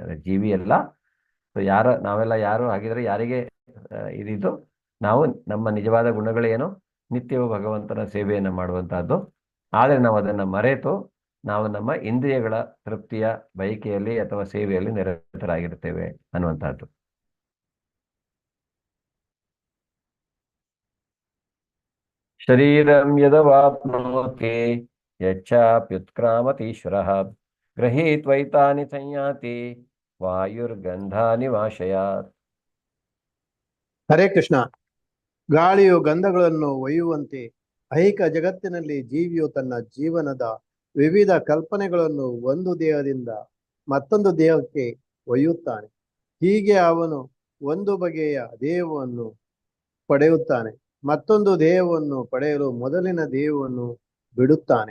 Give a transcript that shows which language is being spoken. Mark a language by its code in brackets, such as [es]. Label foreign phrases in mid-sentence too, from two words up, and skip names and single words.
[kn] ಅಂದರೆ ಜೀವಿ ಎಲ್ಲ ನಾವೆಲ್ಲ ಯಾರು ಹಾಗಿದ್ರೆ ಯಾರಿಗೆ ಇದಿದ್ದು, ನಾವು ನಮ್ಮ ನಿಜವಾದ ಗುಣಗಳೇನು, ನಿತ್ಯವೂ ಭಗವಂತನ ಸೇವೆಯನ್ನು ಮಾಡುವಂತಹದ್ದು. ಆದರೆ ನಾವು ಅದನ್ನು ಮರೆತು ನಾವು ನಮ್ಮ ಇಂದ್ರಿಯಗಳ ತೃಪ್ತಿಯ ಬಯಕೆಯಲ್ಲಿ ಅಥವಾ ಸೇವೆಯಲ್ಲಿ ನಿರತರಾಗಿರ್ತೇವೆ ಅನ್ನುವಂಥದ್ದು. [sa] ಶರೀರಂ ಯದವಾಪ್ನೋತಿ ಯಚ್ಚಾಪ್ಯುತ್ಕ್ರಾಮತೀಶ್ವರಃ ಗೃಹೀತ್ವೈತಾನಿ ಸಂಯಾತಿ ವಾಯುರ್ಗಂಧಾನಿ ವಾಶಯಾತ್. ಹರೇ ಕೃಷ್ಣ. [kn] ಗಾಳಿಯು ಗಂಧಗಳನ್ನು ಒಯ್ಯುವಂತೆ ಐಹಿಕ ಜಗತ್ತಿನಲ್ಲಿ ಜೀವಿಯು ತನ್ನ ಜೀವನದ ವಿವಿಧ ಕಲ್ಪನೆಗಳನ್ನು ಒಂದು ದೇಹದಿಂದ ಮತ್ತೊಂದು ದೇಹಕ್ಕೆ ಒಯ್ಯುತ್ತಾನೆ. ಹೀಗೆ ಅವನು ಒಂದು ಬಗೆಯ ದೇಹವನ್ನು ಪಡೆಯುತ್ತಾನೆ, ಮತ್ತೊಂದು ದೇಹವನ್ನು ಪಡೆಯಲು ಮೊದಲಿನ ದೇಹವನ್ನು ಬಿಡುತ್ತಾನೆ.